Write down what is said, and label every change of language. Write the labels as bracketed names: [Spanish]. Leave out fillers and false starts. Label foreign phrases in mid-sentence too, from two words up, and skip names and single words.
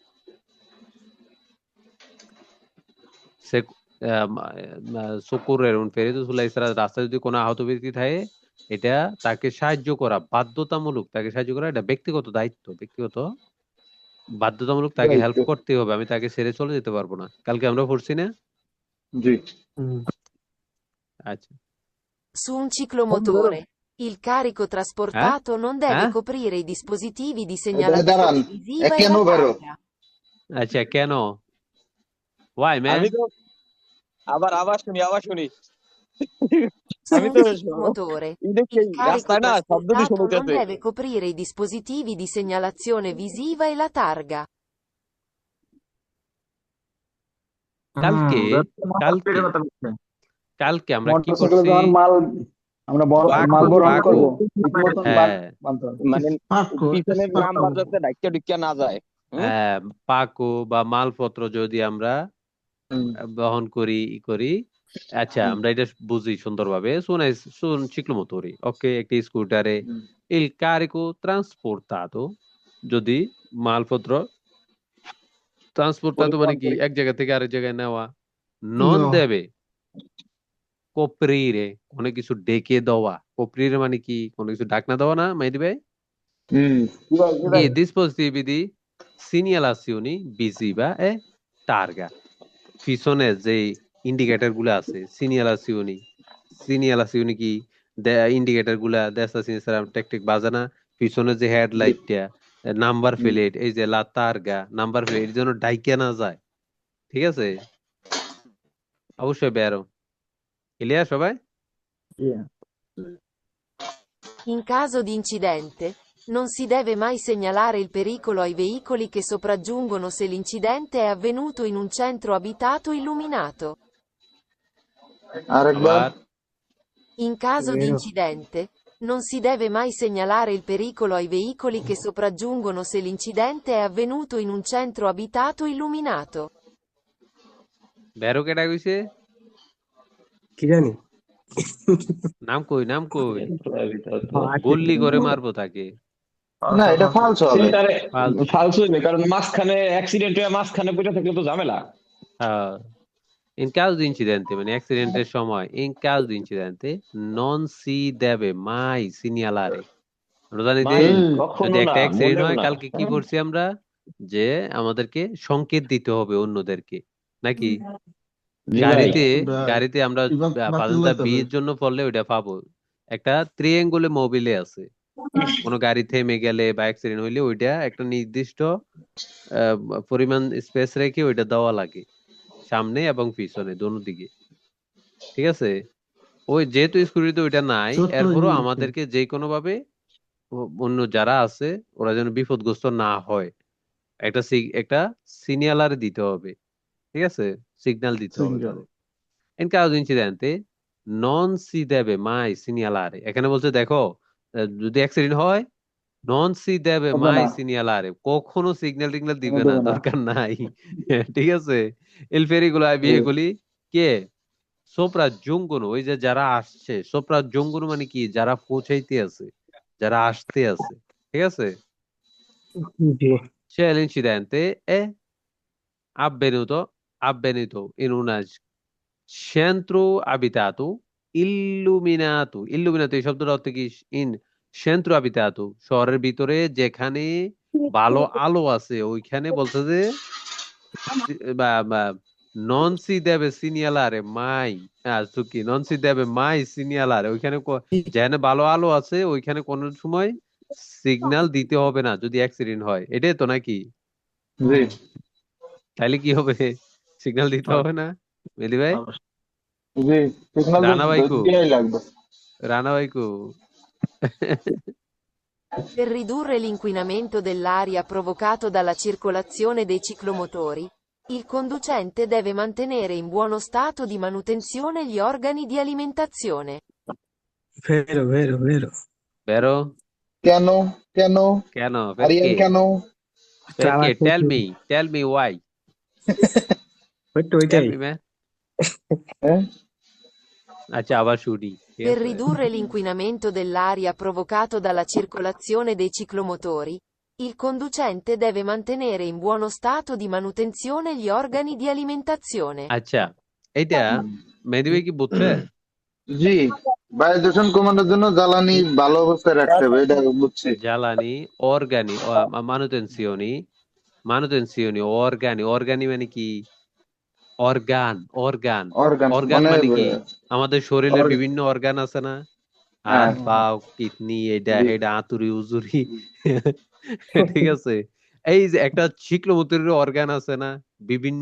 [Bangla] রাস্তায় যদি কোনো আহত ব্যক্তি থাকে, এটা তাকে সাহায্য করা, বাধ্যতামূলক তাকে সাহায্য করা, এটা ব্যক্তিগত দায়িত্ব, ব্যক্তিগত বাধ্যতামূলক তাকে হেল্প করতে হবে, আমি তাকে ছেড়ে চলে যেতে পারবো না। কালকে আমরা পড়ছি না? জি আচ্ছা, [Italian] Su un ciclomotore, il carico trasportato non deve Eh? coprire i dispositivi di [Bangla] দাঁড়ান, [Italian] segnalazione visiva e [Bangla] কেন [Italian] la [Bangla] বেরো? [Italian] targa. [Bangla] আচ্ছা, কেন? [English] Why, man? [Bangla] আমি তো আবার শুনি [Italian] Su [Bangla] আমি [Italian] un [Bangla] তো [Italian] ciclomotore, [Bangla] এটা কি [Italian] il carico [Bangla] রাস্তায় না শব্দ দিয়ে [Italian] trasportato non [Bangla] শুনতেছে। [Italian] deve coprire i dispositivi di segnalazione visiva e la targa. [Bangla] কালকে কালকে কথা বলছে। কালকে আমরা কি মোটরসাইকেলে করছি? যখন মাল আমরা মাল বহন পাকো। করবো, রীতিমতন হ্যাঁ, বানতে হবে। মানে পাকো, পিছনের নাম্বার যাতে ডাইকা ডুইকা না যায়। হ্যাঁ, পাকো বা মালপত্র যদি আমরা বহন করি করি, আচ্ছা আমরা এটা বুঝি সুন্দরভাবে। শুন ciclomotori, ওকে? একটি স্কুটারে [Italian] il carico trasportato, [Bangla] যদি মালপত্র ট্রান্সপোর্টাতো মানে কি, এক জায়গা থেকে আরেক জায়গায় নেওয়া, নন [English] No. [Italian] deve coprire, [Bangla] কোনো কিছু ডেকে দেওয়া। কোপ্রিরে মানে কি, কোনো কিছু ডাকনা দেওয়া না, মেহেদি ভাই? [Italian] I dispositivi di segnalazione visiva e targa, [Bangla] পিছনে যে ইন্ডিকেটর গুলা আছে, সিনিয়ালাসিওনি কি, ইন্ডিকেটর গুলা দেশা সিনিসারা টেকটেক বাজানা, পিছনে যে হেডলাইটটা, নাম্বার প্লেট, এই যে [Italian] la targa, [Bangla] নাম্বার প্লেট, এর জন্য ডাইকে না যায়, ঠিক আছে? অবশ্যই বেরো। ক্লিয়ার সবাই? [Italian] In caso di incidente, non si deve mai segnalare il pericolo ai veicoli che sopraggiungono se l'incidente è avvenuto in un centro abitato illuminato. [Bangla] আরেকবার আবার [Italian] In caso di incidente, non si deve mai segnalare il pericolo ai veicoli che sopraggiungono se l'incidente è avvenuto in un centro abitato illuminato. [Bangla] বেরো কেটা কইছে? কি জানি নাম কই গুল্লি করে মারবো তাকে। না, এটা ফালস হবে। ফালতু। ফালতু নেই, কারণ মাঝখানে অ্যাক্সিডেন্ট হয়ে মাঝখানে পড়ে থাকলে তো ঝামেলা। হ্যাঁ, [Italian] in caso di incidente, [Bangla] মানে অ্যাক্সিডেন্টের সময়, [Italian] in caso di incidente non si deve mai segnalare, [Bangla] আমরা জানি যে যদি একটা অ্যাক্সিডেন্ট হয়, কালকে কি করছি আমরা, যে আমাদেরকে সংকেত দিতে হবে অন্যদেরকে, নাকি? গাড়িতে আমরা পাঁচটা বিয়ের জন্য পড়লে ওইটা পাবো, একটা ত্রিঅ্যাঙ্গলে মোবিলে আছে, কোনো গাড়ি থেমে গেলে বা অ্যাক্সিডেন্ট হইলে ওইটা একটা নির্দিষ্ট পরিমাণ স্পেস রেখে ওইটা দেওয়া লাগে, সামনে এবং পিছনে দোনো দিকে, ঠিক আছে? ওই যেহেতু স্কুটিতে ওইটা নাই, এরপরও আমাদেরকে যে কোনো ভাবে অন্য যারা আছে ওরা যেন বিপদগ্রস্ত না হয়, একটা সিগন্যাল দিতে হবে, ঠিক আছে? সিগন্যাল দিতে হবে তাদের। [Italian] In caso di incidente non si deve mai segnalare, [Bangla] এখানে বলছে দেখো, যদি অ্যাক্সিডেন্ট হয়, [Italian] non si deve mai segnalare, [Bangla] কখনো সিগন্যাল টিগন্যাল দিবে না, দরকার নাই, ঠিক আছে? [Italian] il pericolo ai veicoli [Bangla] কে sopraggiungono, ওই যে যারা আসছে, sopraggiungono মানে কি, যারা পৌঁছাইতে আছে, যারা আসতে আছে, ঠিক আছে? [Italian] C'è l'incidente è avvenuto in un centro abitato illuminato, [Bangla] এই শব্দটা অর্থ কি? [Italian] ইন centro abitato, [Bangla] শহরের ভিতরে যেখানে ভালো আলো আছে, ওইখানে বলছে যে [Italian] non si deve segnalare mai [Bangla] সুকি [Italian] non si deve mai segnalare [Bangla] ওইখানে যেখানে ভালো আলো আছে ওইখানে কোনো সময় সিগন্যাল দিতে হবে না যদি অ্যাক্সিডেন্ট হয়, এটাই তো নাকি? জি তাইলে কি হবে? সিগন্যাল দিতে হবে না মেহেদী ভাই? জি সিগন্যাল রানা ভাইকু দিয়াই লাগবে। রানা ভাইকু [Italian] Per ridurre l'inquinamento dell'aria provocato dalla circolazione dei ciclomotori, il conducente deve mantenere in buono stato di manutenzione gli organi di alimentazione. Vero, vero, vero. [Bangla] বেরো কেন কেন কেন আরিয়ান [Italian] perché [Bangla] কেন? [English] perché tell me why tell [Bangla] ওইটাই [English] me man [Bangla] হ্যাঁ আচ্ছা আবার শুনি ঠিক [Italian] Per [Bangla] আছে [Italian] ridurre l'inquinamento dell'aria provocato dalla circolazione dei ciclomotori, il conducente deve mantenere in buono stato di manutenzione gli organi di alimentazione. [Bangla] আচ্ছা এইটা মেহেদী ভাই কি বুঝছে? জি বায়ু দূষণ কমানোর জন্য জ্বালানি ভালো অবস্থায় রাখতে হবে, এটা বুঝছি। জ্বালানি [Italian] organi manutenzioni organi [Bangla] মানে কি? অর্গান অর্গান অর্গান মানে মানে কি? আমাদের শরীরের অর্গ- বিভিন্ন অর্গান আছে না, হ্যাঁ হাত পা কিডনি এটা জি হেডা আতুরি উজুরি ঠিক আছে। এই যে একটা শিক্লমুত্রের অর্গান আছে না, বিভিন্ন